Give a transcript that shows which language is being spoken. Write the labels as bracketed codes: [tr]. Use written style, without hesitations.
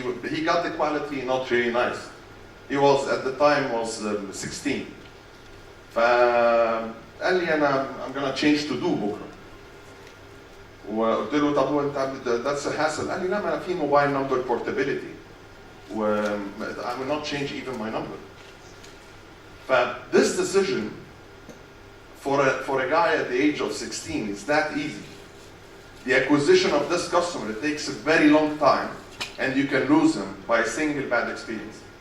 [en] he got the quality not really nice. He was at the time 16. [ar] فقال لي [en] I'm gonna change to do [ar] بكرة. وقلت له طب هو انت [en] that's a hassle. [ar] قال لي لا ما انا في موبايل نمبر [en] portability. I will not change even my number. This decision for a guy at the age of 16 is that easy. The acquisition of this customer, it takes a very long time and you can lose them by a single bad experience.